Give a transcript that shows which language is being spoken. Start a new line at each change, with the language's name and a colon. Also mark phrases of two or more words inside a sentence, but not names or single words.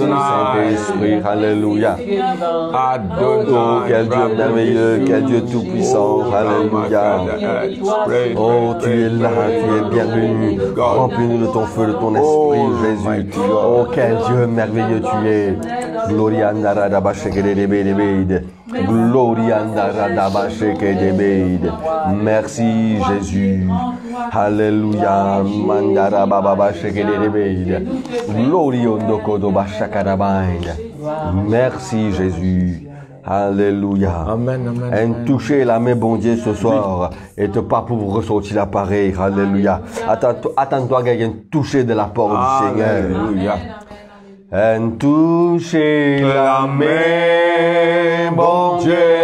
French: Adonai. Saint-Esprit. Alléluia. Oh, Adonai. quel Dieu merveilleux, quel Dieu tout-puissant. Alléluia. Oh, tu es là, tu es bienvenu. Remplis-nous de ton feu, de ton esprit, Jésus. Oh, quel Dieu merveilleux tu es. Gloria andarada shekedebede. Gloria andarada shekedebede. Merci, Jésus. Alléluia. Mandara baba shekedebede. Gloria ondokodo bashakadabaide. Merci, Jésus. Alléluia. Amen, amen. Un toucher la main, bon Dieu, ce soir. Et te pas pour ressortir l'appareil. Alléluia. Attends-toi qu'il y ait un toucher de la part du Seigneur. Alléluia. Un toucher la main, bon Dieu.